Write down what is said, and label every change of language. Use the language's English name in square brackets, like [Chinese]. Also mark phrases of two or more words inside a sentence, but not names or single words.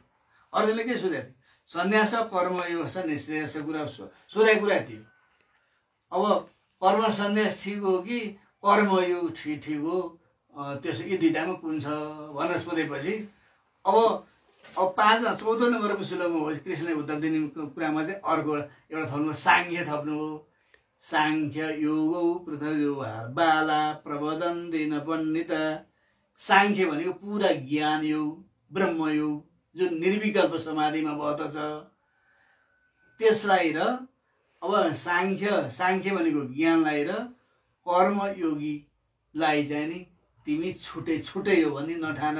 [Nepali] अर्जुनले के सोधेको थियो? सन्यास कर्मयोग छ निश्रेयस कुरा सोधेको कुरा थियो। अब कर्म सन्यास ठिक हो कि कर्मयोग ठिक हो, त्यसो यी दुईटामा कुन छ भनेर सोधेपछि अब 14 नम्बरको श्लोकमा हो कृष्णले उत्तर दिने कुरामा चाहिँ अर्को एउटा थप्नु साङ्ख्य थप्नुभयो। [Sanskrit] साङ्ख्य योगौ पृथग् बाला प्रवदन्ति न पण्डिता। [Nepali] साङ्ख्य भनेको पुरा ज्ञान योग ब्रह्मयोग जुन निर्विकल्प समाधिमा बद्दछ त्यसलाई र अब साङ्ख्य भनेको ज्ञानलाई र कर्मयोगीलाई चाहिँ नि तिमी छुटै हो भने नठान।